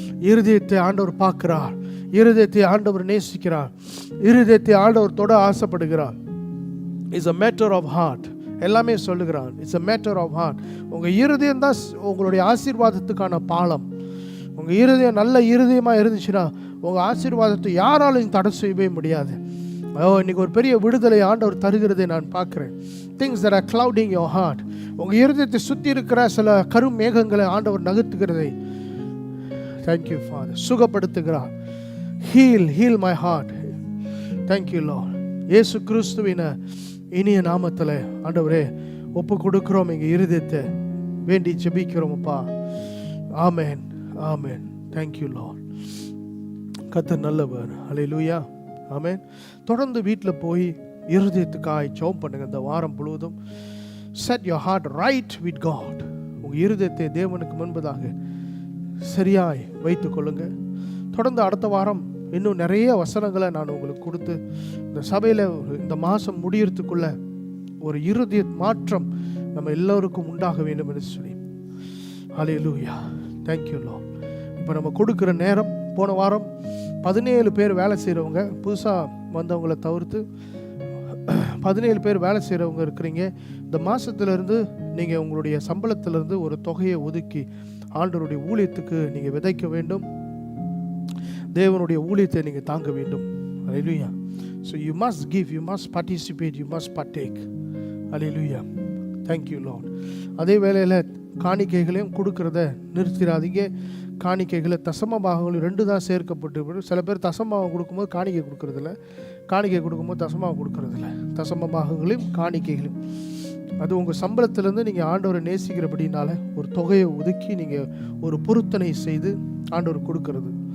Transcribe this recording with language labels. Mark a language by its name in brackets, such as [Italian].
[Tamil] இருதயத்தை ஆண்டவர் பார்க்கிறார். இருதயத்தை ஆண்டவர் நேசிக்கிறார். இருதயத்தை ஆண்டவர் தொட ஆசைப்படுகிறார். It's [English] a matter of heart. [Tamil] எல்லாமே சொல்லுகிறார், it's a matter of heart. உங்கள் இருதயம் தான் உங்களுடைய ஆசீர்வாதத்துக்கான பாலம். உங்கள் இருதயம் நல்ல இருதயமாக இருந்துச்சுன்னா உங்கள் ஆசீர்வாதத்தை யாராலும் தடை செய்யவே முடியாது. இன்னைக்கு ஒரு பெரிய விடுதலை ஆண்டவர் தருகிறதை நான் பார்க்குறேன். [English] Things that are clouding your heart. [Tamil] உங்கள் இருதயத்தை சுற்றி இருக்கிற சில கரும் மேகங்களை ஆண்டவர் நகர்த்துகிறதை thank you father சுகப்படுத்துகிறார். Heel my heart. Thank you Lord. இயேசு கிறிஸ்துவின் இனிய நாமத்தில் ஆண்டவரே ஒப்பு கொடுக்கிறோம். எங்கள் இருதயத்தை வேண்டி ஜெபிக்கிறோம் அப்பா. ஆமென், ஆமென். Thank you Lord. கர்த்தர் நல்லவர். ஹல்லேலூயா. ஆமென். தொடர்ந்து வீட்டில் போய் இருதயத்துக்காய் ஜெபம் பண்ணுங்க. இந்த வாரம் முழுவதும் [English] set your heart right with God. [Tamil] உங்கள் இருதயத்தை தேவனுக்கு முன்பதாக சரியாய் வைத்துக் கொள்ளுங்க. தொடர்ந்து அடுத்த வாரம் இன்னும் நிறைய வசனங்களை நான் உங்களுக்கு கொடுத்து இந்த சபையில் இந்த மாதம் முடியறதுக்குள்ள ஒரு இருதய மாற்றம் நம்ம எல்லோருக்கும் உண்டாக வேண்டும் என்று சொல்லி. ஹல்லேலூயா. Thank you Lord. இப்போ நம்ம கொடுக்குற நேரம் போன வாரம் 17 பேர் வேலை செய்கிறவங்க, புதுசாக வந்தவங்களை தவிர்த்து 17 பேர் வேலை செய்கிறவங்க இருக்கிறீங்க. இந்த மாதத்துலேருந்து நீங்கள் உங்களுடைய சம்பளத்திலேருந்து ஒரு தொகையை ஒதுக்கி ஆண்டவருடைய ஊழியத்துக்கு நீங்கள் விதைக்க வேண்டும். தேவனுடைய ஊழியத்தை நீங்கள் தாங்க வேண்டும். அல்லேலூயா. [English] So you must give, you must participate, you must partake. Hallelujah. Thank you Lord. [Tamil] அதே வேளையில் காணிக்கைகளையும் கொடுக்கறத நிறுத்திடாதீங்க. காணிக்கைகளை தசம பாகங்கள் 2 தான் சேர்க்கப்பட்டு. சில பேர் தசமபாகம் கொடுக்கும்போது காணிக்கை கொடுக்கறதில்ல, காணிக்கை கொடுக்கும்போது தசமபாகம் கொடுக்கறதில்ல. தசம பாகங்களையும் காணிக்கைகளையும் அது உங்கள் சம்பளத்திலேருந்து நீங்கள் ஆண்டவரை நேசிக்கிறபடினால ஒரு தொகையை ஒதுக்கி நீங்கள் ஒரு பொருத்தனை செய்து ஆண்டவர் கொடுக்கறது.